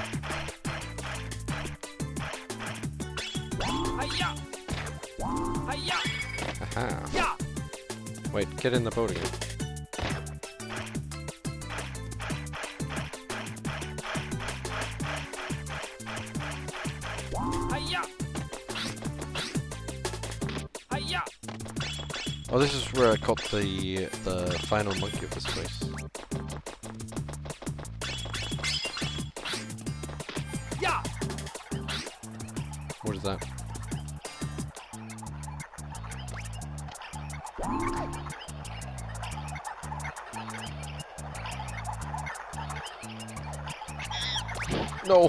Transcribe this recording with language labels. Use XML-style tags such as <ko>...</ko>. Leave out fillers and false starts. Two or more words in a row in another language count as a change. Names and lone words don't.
<en>Hi-ya! Hi-ya! Aha. Yeah! Wait, get in the boat again. Hi-ya! Hi-ya! Oh, this is where I caught the final monkey of this place. Yeah! What is that? No!</en>